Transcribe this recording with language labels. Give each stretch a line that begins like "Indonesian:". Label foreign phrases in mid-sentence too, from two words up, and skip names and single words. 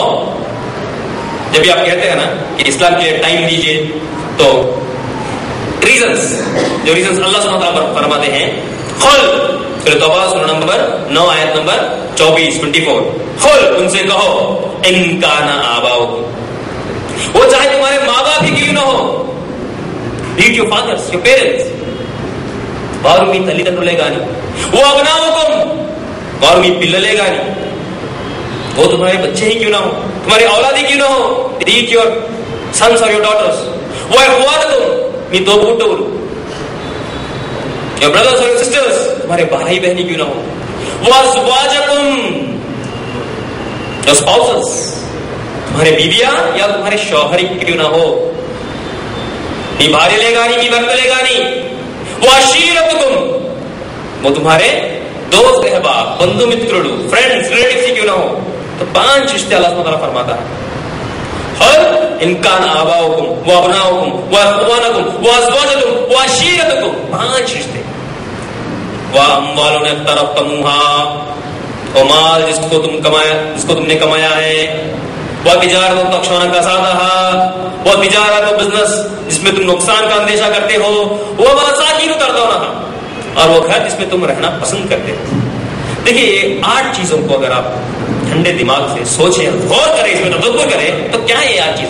Urdu: جب بھی آپ کہتے ہیں نا کہ اسلام کے لیے ٹائم دیجیے، تو ریزنز، جو ریزنز
Arabic: الله سبحانه تعالى
Urdu: فرماتے ہیں، قل، سورہ توبہ سورہ نمبر 9 آیت نمبر 24 قل، ان سے کہو,
Arabic: إن كان آباؤ,
Urdu: وہ چاہے تمہارے ماں باپ ہی کیوں نہ ہو,
English: read your fathers, your parents,
Telugu: వారు మీ తల్లిదండ్రులే గాని,
Arabic: وأبناؤكم,
Telugu: వారు మీ పిల్లలే గాని,
Urdu: وہ تمہارے بچے ہی کیوں نہ ہو، تمہارے اولادی کیوں نہ ہو, तुम्हारे औलादी क्यों ना हो,
English: read your sons
Urdu: اور
English: your daughters,
Arabic: وإخوانكم,
Telugu: మీ తోబుట్టువులు,
English: your brothers
Urdu: اور سسٹرز، تمہارے بھائی بہنی کیوں نہ ہو,
Arabic: وأزواجكم,
English: your spouses,
Urdu: تمہارے بیویاں یا تمہارے شوہر کیوں نہ ہو,
Telugu: మీ భార్యలే గాని మీ భర్తలే గాని,
Arabic: وعشيرتكم,
Urdu: وہ تمہارے دوست احباب,
Telugu: బంధు మిత్రులు,
English: friends, relatives
Urdu: ہی کیوں نہ ہو. تو 5 رشتے
Arabic: الله سبحانه تعالى
Urdu: فرماتا ہے.
Arabic: قل إن كان آباؤكم وأبناؤكم وإخوانكم وأزواجكم وعشيرتكم,
Urdu: 5 رشتے.
Arabic: وأموال اقترفتموها,
Urdu: اور مال جس کو تم نے کمایا ہے,
Arabic: وتجارة تخشون كسادها,
Urdu: وہ تجارت اور بزنس جس میں تم نقصان کا اندیشہ کرتے ہو,
Arabic: ومساكن ترضونها,
Urdu: اور وہ گھر جس میں تم رہنا پسند کرتے ہو. دیکھیے یہ 8 چیزوں کو اگر آپ ٹھنڈے دماغ سے سوچیں، غور کریں، اس میں تدبر کریں، تو کیا ہے یہ 8 چیز?